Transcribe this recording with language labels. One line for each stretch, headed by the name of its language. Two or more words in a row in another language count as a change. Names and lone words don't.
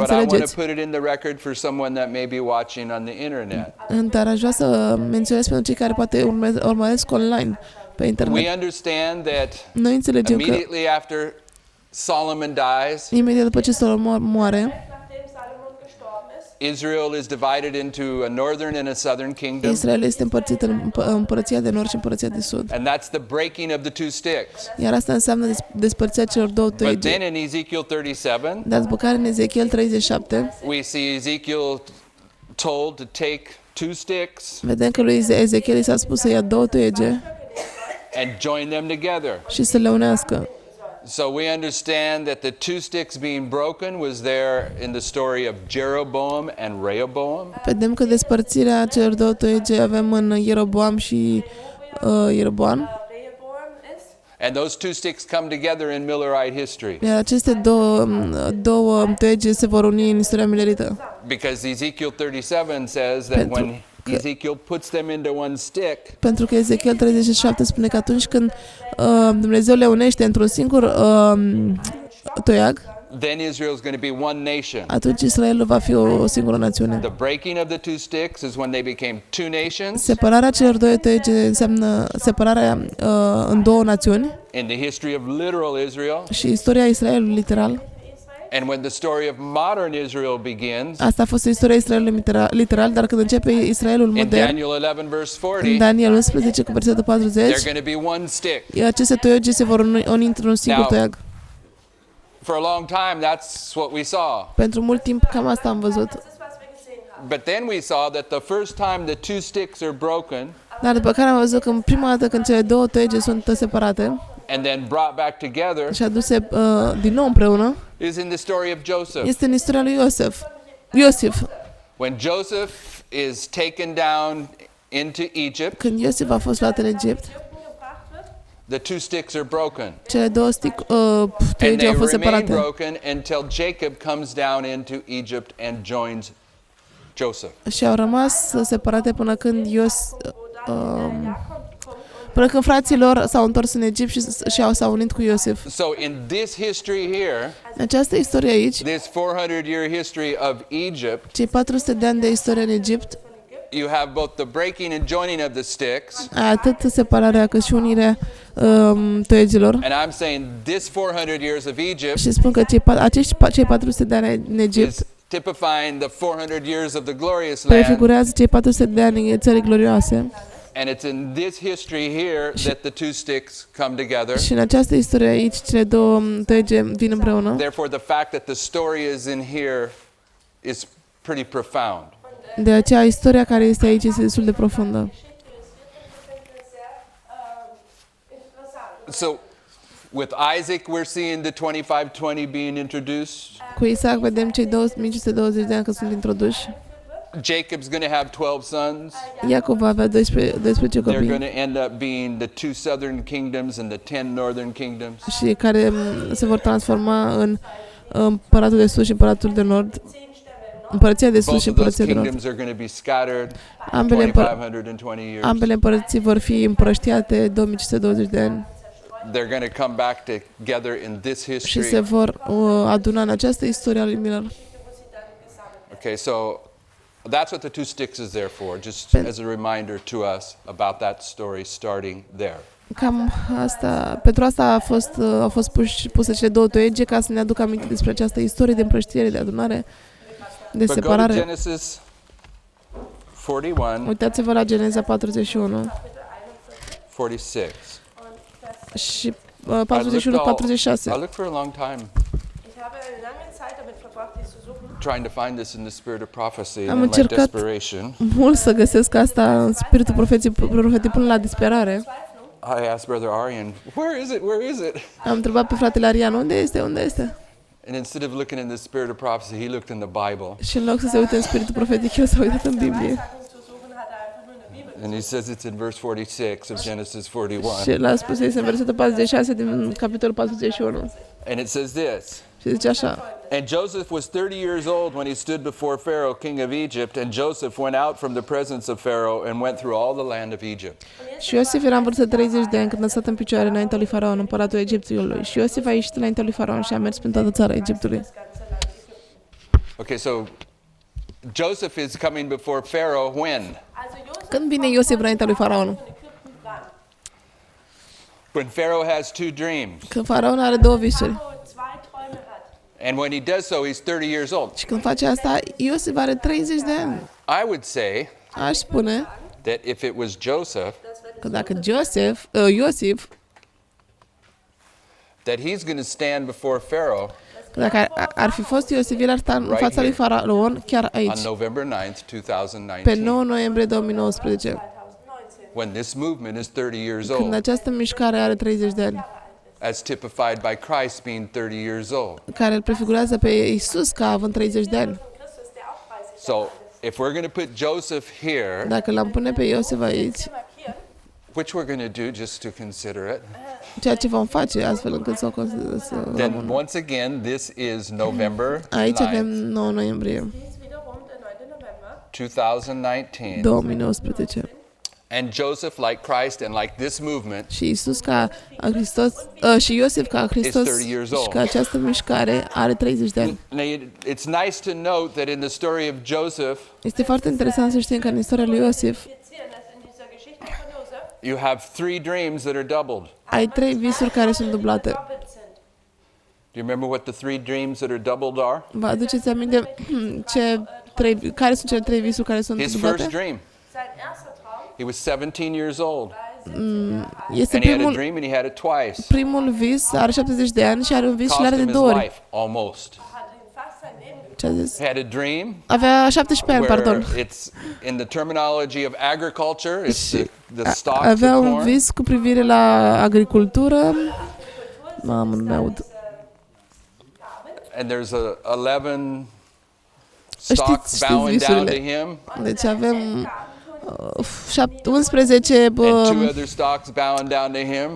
English: But I want
Romanian: înțelegeți.
English: to put it in the record for someone that may be watching on the internet.
Romanian: Dar aș vrea să menționez pentru cei care poate urmăresc online pe
English: We
Romanian: internet.
English: understand that
Romanian: Noi înțelegem că
English: immediately after Solomon dies,
Romanian: imediat după ce Solomon moare,
German: Nachdem Salomon gestorben ist,
English: Israel is divided into a northern and a southern kingdom.
Romanian: Israel este împărțit în împărăția de nord și împărăția de sud.
English: And that's the breaking of the 2 sticks.
Romanian: Iar asta înseamnă despărțirea celor 2
English: But
Romanian: toiege.
English: then in Ezekiel 37,
Romanian: Dar după care în Ezechiel 37,
English: we see Ezekiel told to take 2 sticks
Romanian: vedem că lui Ezechiel i s-a spus să ia 2 toiege
English: and join them together.
Romanian: și să le unească.
English: So we understand that the 2 sticks being broken was there in the story of Jeroboam and Rehoboam.
Romanian: Vedem că despărțirea celor 2 toiege avem în Ieroboam și Ieroboam.
German: Rehoboam ist.
English: And those 2 sticks come together in Millerite history.
Romanian: Iar aceste două toiege se vor uni în istoria milerită.
English: Because Ezekiel 37 says that when Ezekiel puts them into one stick,
Romanian: Pentru că Ezechiel 37 spune că atunci când Dumnezeu le unește într-un singur toiag,
English: then Israel is going to be one nation.
Romanian: atunci Israelul va fi o singură națiune.
English: The breaking of the 2 sticks is when they became 2 nations
Romanian: Separarea celor 2 toiege înseamnă separarea în 2 națiuni
English: in the history of literal Israel.
Romanian: și istoria Israelului literal.
English: And when the story of modern Israel begins,
Romanian: Asta a fost istoria Israelului literal, dar când începe Israelul
English: in
Romanian: modern,
English: Daniel 11 verse
Romanian: în 40, Daniel 11 cu versetul 40,
English: they're going to be one stick.
Romanian: aceste toiege se vor uni într-un singur
English: Now,
Romanian: toiag.
English: For a long time, that's what we saw.
Romanian: Pentru mult timp cam asta am văzut.
German: Das ist, was wir gesehen haben.
English: But then we saw that the first time the 2 sticks are broken
Romanian: Dar după care am văzut că prima dată când cele 2 toiege sunt separate
English: and then brought back together
Romanian: și aduse din nou împreună,
English: is in the story of Joseph.
Romanian: este în istoria lui Iosif.
English: When Joseph is taken down into Egypt,
Romanian: Când Iosif a fost luat în Egipt,
German: Gebracht wird,
English: the 2 sticks are broken.
Romanian: cele 2
English: And
Romanian: toiege
English: they
Romanian: au fost
English: remain
Romanian: separate.
English: broken until Jacob comes down into Egypt and joins Joseph.
Romanian: Și au rămas separate până când până când frații lor s-au întors în Egipt și s-au unit cu Iosif.
English: So in this history here,
Romanian: În această istorie aici,
English: this 400-year history of Egypt,
Romanian: cei 400 de ani de istorie în Egipt,
English: you have both the breaking and joining of the sticks.
Romanian: atât separarea cât și unirea toiegelor.
English: And I'm saying this 400 years of Egypt
Romanian: Și spun că cei 400 de ani în Egipt
English: is typifying the 400 years of the glorious land.
Romanian: prefigurează cei 400 de ani în țării glorioase.
English: And it's in this history here that the 2 sticks come together.
Romanian: Și în această istorie aici, cele 2 toiege vin împreună.
English: Therefore, the fact that the story is in here is pretty profound.
Romanian: De aceea, istoria care este aici este destul de profundă.
German: interessant.
English: So, with Isaac, we're seeing the 25-20 being introduced.
Romanian: Cu Isaac vedem cei 2520 de ani că sunt introduși.
English: Jacob's going to have 12 sons.
Romanian: Iacov va avea 12
English: They're going
Romanian: copii
English: to end up being the 2 southern kingdoms and the 10 northern kingdoms.
Romanian: și care se vor transforma în împăratul de sus și împăratul de nord, împărăția de sus
English: Both
Romanian: și
English: of those
Romanian: împărăția de nord.
English: kingdoms are going to be scattered
Romanian: Ambele,
English: 2520 years.
Romanian: ambele împărății vor fi împrăștiate 2520 de ani
English: They're going to come back together in this
Romanian: și
English: history.
Romanian: se vor aduna în această istorie a lui Miller.
English: Okay, so that's what the 2 sticks is there for, just as a reminder to us about that story starting there.
Romanian: Cam asta, pentru asta au fost puse cele 2 toiege ca să ne aducă aminte despre această istorie de împrăștiere, de adunare, de
English: But go to
Romanian: separare.
English: Genesis 41,
Romanian: Uitați-vă la Geneza 41 46. și
English: I 41-46. looked for a long time
German: Ich habe eine lange Zeit damit verbracht, dies zu suchen.
English: trying to find this in the spirit of prophecy
Romanian: Am
English: and in like
Romanian: încercat
English: desperation.
Romanian: mult să găsesc asta în spiritul profetic până la disperare.
English: I asked Brother Aryan, where is it? Where is it?
Romanian: Am întrebat pe fratele Arian, unde este? Unde este?
English: And instead of looking in the spirit of prophecy, he looked in the Bible.
Romanian: Și în loc să se uite în spiritul profetic, el s-a uitat în Biblie.
German: Sachen zu suchen, hat er einfach nur in der Bibel
English: And he says it's in verse 46 of Genesis
Romanian: Și 41. l-a spus, este în versetul 46 din capitolul 41.
English: And it says this.
Romanian: Și zice așa.
English: And Joseph was 30 years old when he stood before Pharaoh, king of Egypt, and Joseph went out from the presence of Pharaoh and went through all the land of Egypt.
Romanian: Și Iosif era în vârstă de 30 de ani când a stat în picioare înaintea lui Faraon, împăratul Egiptului. Și Iosif a ieșit înaintea lui Faraon și a mers prin toată țara Egiptului.
German: das ganze Land Ägypten.
English: Okay, so Joseph is coming before Pharaoh when?
German: Also Josef
Romanian: Când vine Iosif înaintea lui Faraon?
German: in Ägypten wann?
English: When Pharaoh has two dreams.
Romanian: Când Faraon are două visuri.
German: Pharao zwei Träume hat.
English: And when he does so, he's 30 years old.
Romanian: Și când face asta, Iosif are 30 de ani.
English: I would say
Romanian: Aș spune
English: that if it was Joseph,
Romanian: că dacă Iosif,
English: that he's going to stand before Pharaoh
Romanian: că dacă ar fi fost Iosif, el ar sta în fața lui Faraon chiar aici,
English: on November 9th,
Romanian: pe 2019, 9 noiembrie 2019, 2019.
English: when this movement is 30 years
Romanian: când
English: old,
Romanian: această mișcare are 30 de ani,
English: as typified by Christ being 30 years old.
Romanian: care îl prefigurează pe Iisus ca având 30 de ani.
German: Christus, der auch 30
English: So if we're going to put Joseph here,
Romanian: Dacă l-am pune pe Iosif aici,
German: markieren,
English: which we're going to do just to consider it,
Romanian: ceea ce vom face astfel încât să o considerăm să
English: then
Romanian: rămână.
English: once again, this is November
Romanian: Aici avem
English: 9th,
Romanian: 9 noiembrie
German: dies wiederum der 9. November. 2019. 2019.
English: And Joseph, like Christ and like this movement,
Romanian: Și Iisus ca Hristos, și Iosif ca Hristos
English: 30 years old.
Romanian: și ca această mișcare are 30 de ani.
English: now it's nice to note that in the story of Joseph,
Romanian: Este foarte interesant să știm că în istoria lui Iosif
German: Fizieren, dass in dieser Geschichte von Josef
English: you have 3 dreams that are doubled.
Romanian: ai 3 visuri care sunt dublate.
German: doppelt sind.
English: Do you remember what the 3 dreams that are doubled are?
Romanian: Vă aduceți aminte care sunt cele 3 visuri care sunt
English: His first
Romanian: dublate?
English: dream,
German: Sein erster Traum
English: he was 17 years old,
German: war 17
Romanian: Este
English: and he had a
Romanian: primul,
English: dream and he had it twice.
Romanian: primul vis, are 70 de ani și are un vis și
English: Cost
Romanian: l-are de
English: him his
Romanian: 2 ori.
English: life almost.
German: hat ihm fast sein Leben gekostet.
Romanian: Ce a zis?
English: He had a dream
Romanian: Avea 17 ani,
English: where
Romanian: pardon.
English: it's in the terminology of agriculture, it's the stalks of
Romanian: Avea un
English: corn.
Romanian: vis cu privire la agricultură. Mamă, nu mi-aud.
English: And there's 11 stalks
Romanian: știți
English: bowing down to
Romanian: visurile.
English: him,
Romanian: Deci avem 11
English: and 2 other stalks bowing down to him.